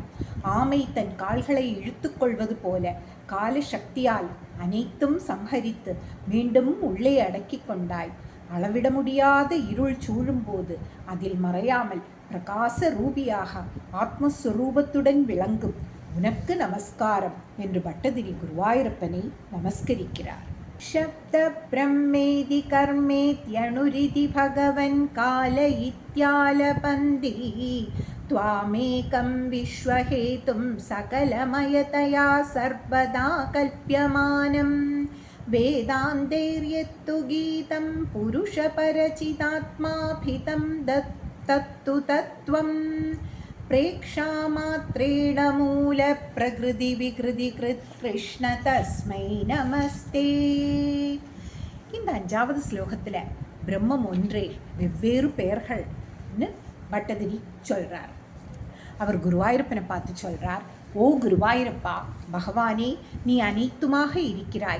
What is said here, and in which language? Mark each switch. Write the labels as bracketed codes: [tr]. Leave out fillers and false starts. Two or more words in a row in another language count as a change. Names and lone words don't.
[ta] ஆமை தன் கால்களை இழுத்து கொள்வது போல கால சக்தியால் அனைத்தும் சம்ஹரித்து மீண்டும் உள்ளே அடக்கி கொண்டாய். அளவிட முடியாத இருள் சூழும்போது அதில் மறையாமல் பிரகாச ரூபியாக ஆத்மஸ்வரூபத்துடன் விளங்கும் உனக்கு நமஸ்காரம் என்று பட்டதிரி குருவாயூரப்பனை நமஸ்கரிக்கிறார். [sa] शब्द ब्रह्मेति कर्मेत्यणुरिति भगवन् काल इत्यालपन्ति त्वामेकं विश्वहेतुं सकलमयतया सर्वदा कल्प्यमानं वेदान्तैर्यत्तु गीतं पुरुषपरचितात्माभितं तत्तु तत्त्वं प्रेक्षामात्रेण मूलप्रकृतिविकृतिकृत् कृष्ण तस्मै நமஸ்தே. [ta] இந்த 5வது ஸ்லோகத்தில் பிரம்மம் ஒன்றே, வெவ்வேறு பெயர்கள்னு பட்டதிரி சொல்கிறார். அவர் குருவாயூரப்பனை பார்த்து சொல்கிறார், ஓ குருவாயூரப்பா, பகவானே, நீ அனைத்துமாக இருக்கிறாய்.